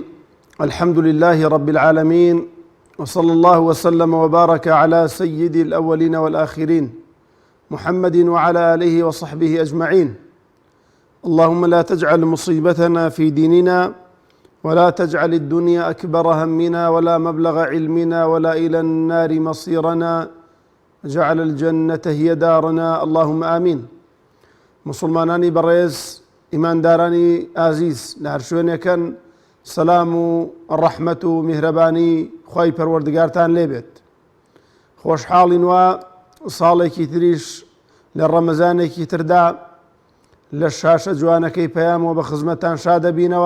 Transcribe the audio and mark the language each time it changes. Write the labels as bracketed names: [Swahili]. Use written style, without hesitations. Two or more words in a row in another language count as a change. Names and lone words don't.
[Arabic] الحمد لله رب العالمين، وصلى الله وسلم وبارك على سيد الأولين والآخرين محمد وعلى آله وصحبه أجمعين. اللهم لا تجعل مصيبتنا في ديننا، ولا تجعل الدنيا أكبر همنا ولا مبلغ علمنا ولا إلى النار مصيرنا، جعل الجنة هي دارنا، اللهم آمين. [Central Kurdish] مسلمانانی بەڕێز، ئیماندارانی ئازیز لە هەر شوێنێکن، سەلام و ڕەحمەت و میهرەبانی خوای پەروەردگارتان لێبێت. خۆشحاڵین وە ساڵێکی تریش لە ڕەمەزانێکی تردا لە شاشە جوانەکەی پەیامەوە بە خزمەتان شادەبینەوە.